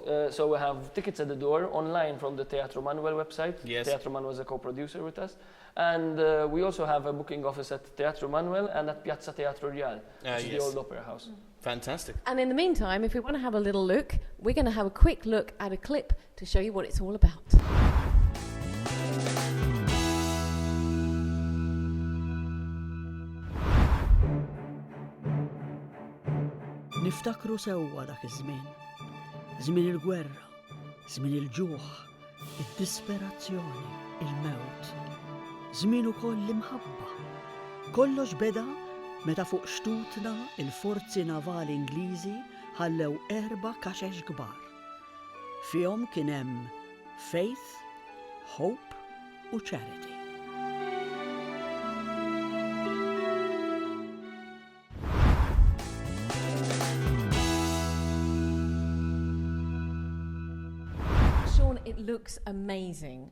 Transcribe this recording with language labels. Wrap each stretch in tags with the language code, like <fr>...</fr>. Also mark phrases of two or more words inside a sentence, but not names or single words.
<en>So we have tickets at the door, online from the Teatro Manuel website. Yes. Teatro Manuel is a co-producer with us. And we also have a booking office at Teatro Manuel and at Piazza Teatro Real, which is the old opera house. Fantastic. And in the meantime, if we want to have a little look, we're going to have a quick look at a clip to show you what it's all about.</en> <mt>Niftakru sewwa dak iż-żmien. Żmien il-gwerra, żmien il-ġuħ, id-disperazzjoni, il-mewt. Żmien ukoll l-imħabba. Kollox beda meta fuq xtutna il-forzi navali Ingliżi ħallew 4 kaxex kbar. Fihom kien hemm faith, hope u charity.</mt> <en>It looks amazing.</en>